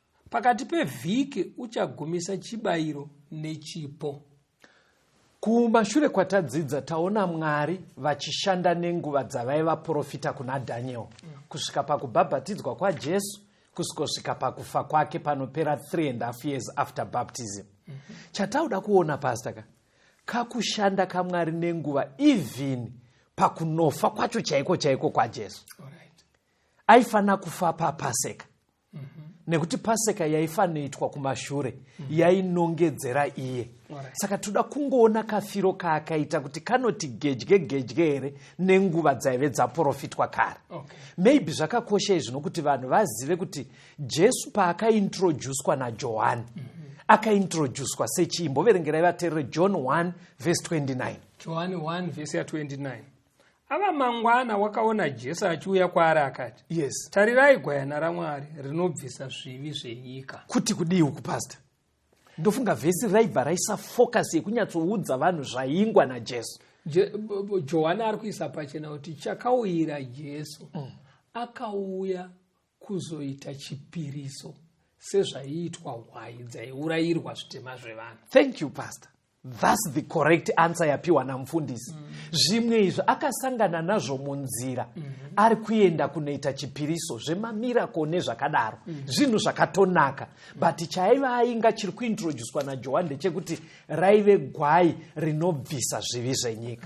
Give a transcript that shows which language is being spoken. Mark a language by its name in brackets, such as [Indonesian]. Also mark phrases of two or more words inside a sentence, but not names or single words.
[Shona] Pakati pevhiki uchagumisa chibayiro nechipo." Kumashure kwatadzidza, taona Mwari vachishanda nenguva dzavaiva profita kuna Daniel, Mm. kusvika pakubhabhatidzwa kwaJesu, kusvikosvika pakufa kwake panopera [English] three and a half years after baptism. Mhm. [Shona] Chatauda kuona, Pastor, ka, kakushanda kaMwari nenguva, even pakunofa kwacho chaiko chaiko kwaJesu. [English] All right. [Shona] Aifana kufa paPaseka. Mhm. Nekuti Paseka yaifanoitwa kumashure, Mhm. yainongedzera iye. [English] All right. [Shona] Saka toda kungoona kafiro kaakaita kuti kanoti gedye gedye here nenguva dzaive dzaprofitwa kare. [English] Okay. [Shona] Maybe zvakakosha izvino kuti vanhu vazive kuti Jesu paakaintroducwa naJohani, Mhm. akaintroducwa sechii? Imboverengerai vateereri [English] John one verse twenty-nine. John one verse ya twenty-nine. [Shona] Ava mangwana wakaona Jesu achiuya kwaari akati, Yes. "Tarirai gwayana raMwari rinobvisa zvivi zvenyika." Kuti kudii uku, Pastor? Ndofunga vhesi raibva raisa focus yekunyatsoudza vanhu zvaingwa naJesu. Je-, b-, b-, Johani ari kuisa pachena kuti chakauyira Jesu, Mm. akauya kuzoita chipiriso sezvaiitwa hwai dzaiurayirwa zvitema zvevanhu. [English] Thank you, Pastor. That's the correct answer [Shona] yapiwa namufundisi. [English] Mm. [Shona] Zvimwe izvi akasangana nazvo munzira, Mhm. ari kuenda kunoita chipiriso zvemamirako nezvakadaro, Mm. zvinhu zvakatonaka. But chaiva ainga chiri kuintroducwa naJohani ndechekuti raive gwai rinobvisa zvivi zvenyika.